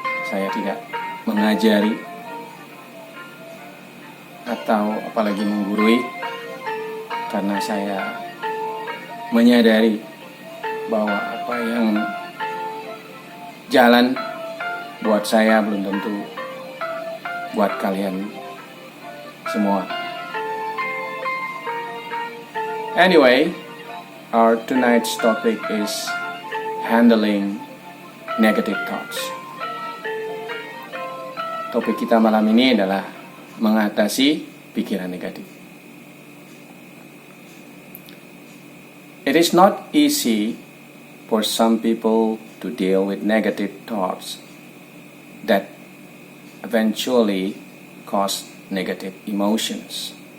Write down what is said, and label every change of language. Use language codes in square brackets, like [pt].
[id] Saya tidak mengajari atau apalagi menggurui, karena saya menyadari bahwa apa yang jalan buat saya belum tentu buat kalian semua. [en] Anyway, our tonight's topic is handling negative thoughts. [id] Topik kita malam ini adalah mengatasi pikiran negatif. [en] It is not easy for some people to deal with negative thoughts that eventually cause negative emotions.